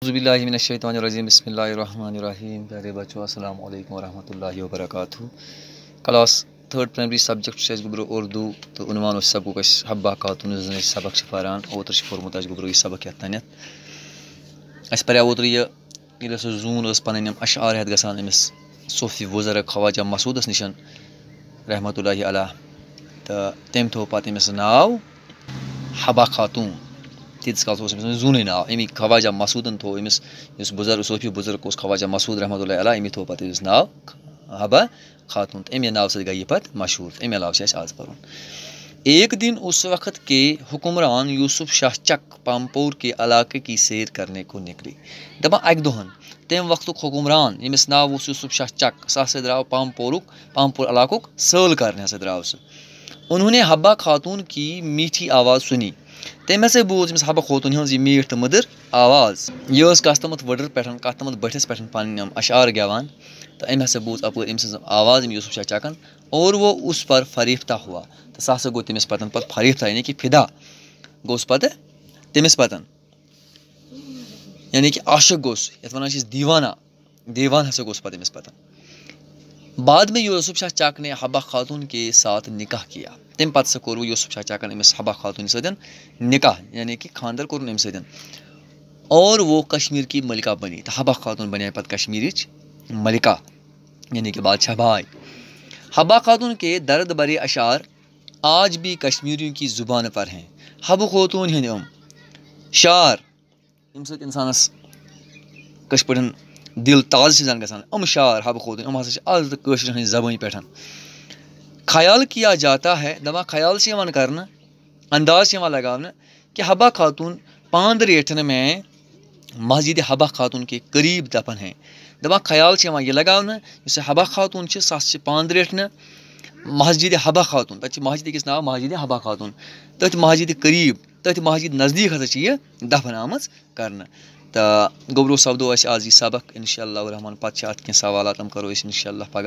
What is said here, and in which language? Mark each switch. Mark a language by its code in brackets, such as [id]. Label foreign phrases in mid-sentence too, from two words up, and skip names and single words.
[ar] اعوذ باللہ من الشیطان الرجیم بسم اللہ الرحمن الرحیم. [ur] پیارے بچوں [ar] السلام علیکم ورحمۃ اللہ وبرکاتہ. [ks] کلاس 3rd پرائمری سبجیکٹ گبرو اردو تو عنوان سبق حبہ خاتون سبق پھران اوتر پورمت گبرو یہ سبق یتھ تانیت اس پریو اوتر یہ سہ زون پن اشعار ہیت گژھان امس صوفی بزرگ خواجہ مسعودس نشن [ar] رحمۃ اللہ علیہ [ks] تو تم تھو پتہ امس ناو حبہ خاتون. تیتس کالس زون ناو امی خواجہ مسعودن تھو امس اس بزرگ صوفی بزرگ اس خواجہ مسعود [ar] رحمۃ اللہ علیہ [ks] امی تھو پتہ امس ناو حبہ خاتون. تو امی ناو سۭتۍ گٔے یہِ پتہٕ مشہوٗر. امی علاوٕ چھِ اَسہِ آز پرُن. [ur] ایک دن اس وقت کے حکمران یوسف شاہ چک پامپور کے علاقے کی سیر کرنے کو نکلی. [ks] دپان اکہِ دۄہن تمہِ وقتُک حکمران ییٚمِس ناو اوس یوسف شاہ چک سُہ ہسا درٛاو پامپور علاقُک سٲل کرنہِ ہسا درٛاو سُہ. [ur] انہوں نے حبہ خاتون کی میٹھی آواز سنی. [ks] تٔمۍ ہسا بوٗز أمِس حبہ خوتوٗن ہٕنٛز یہِ میٖٹھ تہٕ مٔدٕر آواز. یہِ ٲس کتھ تامَتھ وٕڈٕر پٮ۪ٹھ کتھ تامَتھ بٔٹھِس پٮ۪ٹھ پنٕنۍ یِم اشعار گٮ۪وان تہٕ أمۍ ہسا بوٗز اپٲرۍ أمۍ سٕنٛز آواز أمۍ یوسف شاہ چکن [ur] اور وہ اس پر فریفتہ ہوا. [ks] تہٕ سُہ ہسا گوٚو تٔمِس پتہٕ فریفتہ یعنی کہِ فدا گوٚوس پتہٕ تٔمِس پتہٕ یعنی کہِ عاشق گوٚوس یتھ ونان چھِ أسۍ دیوان ہسا گوٚوس پتہٕ أمِس پتہٕ. [ur] بعد میں یوسف شاہ چک نے حبہ خاتون کے ساتھ نکاح کیا. [ks] تمہِ پتہٕ ہسا کوٚر یوسف شاہ چکن أمِس حبہ خاتون سۭتۍ نکاح یعنی کہِ خانٛدر کوٚرُن أمِس سۭتۍ [ur] اور وہ کشمیر کی ملکہ بنی. [ks] تہٕ حبہ خاتون بنے پتہٕ کشمیرٕچ ملکہ یعنی کہ بادشاہ بھاے. [ur] حبہ خاتون کے درد برے اشعار آج بھی کشمیریوں کی زبان پر ہیں. [ks] حبہ خوتوٗن ہٕنٛدۍ یِم شعار ییٚمہِ سۭتۍ اِنسانس کٲشِر پٲٹھۍ دل تازٕ چھِ زن گژھان یِم شعار حبہ خوتوٗن یِم ہسا چھِ آز تہٕ کٲشرٮ۪ن ہٕنٛزِ زبٲنۍ پٮ۪ٹھ. [ur] خیال کیا جاتا ہے [ks] دپان خیال چھِ یِوان کرنہٕ انداز چھِ یِوان لگاونہٕ [ur] کہ حبہ خاتون پاندریٹھن میں مسجد حبہ خاتون کے قریب دفن ہیں. [ks] دپان خیال چھِ یِوان یہِ لگاونہٕ یُس یہِ حبہ خاتون چھِ سۄ ہسا چھِ پاندریٹھنہٕ مسجد حبہ خاتون تتہِ چھِ مسجد أکِس ناو مسجد حبہ خاتون تٔتھۍ مسجد قریب تٔتھۍ مسجد نزدیٖک ہسا چھِ یہِ دفن آمٕژ کرنہٕ. تہٕ گوٚبروٗ سپدو اَسہِ آز یہِ سبق [ar] انشاء اللہ الرحمان. [ks] پتہٕ چھِ اتھ کینٛہہ سوالات تِم کرو أسۍ [ar] انشاء اللہ [ks] پگاہ.